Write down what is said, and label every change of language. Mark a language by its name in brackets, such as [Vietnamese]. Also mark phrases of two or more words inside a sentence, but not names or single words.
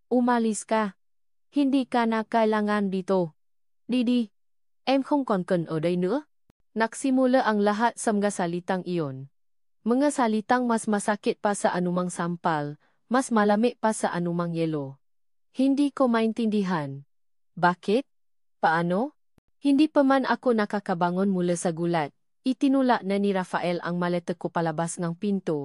[Filipino] Umalis ka. Hindi ka na kailangan dito. [Vietnamese] Didi, em không còn cần ở đây nữa. [Filipino] Nagsimula ang lahat sa mga salitang iyon. Mga salitang mas masakit pa sa anumang sampal, mas malami pa sa anumang yelo. Hindi ko maintindihan. Bakit? Paano? Hindi pa man ako nakakabangon mula sa gulat. Itinula na ni Rafael ang maleta ko palabas ng pinto.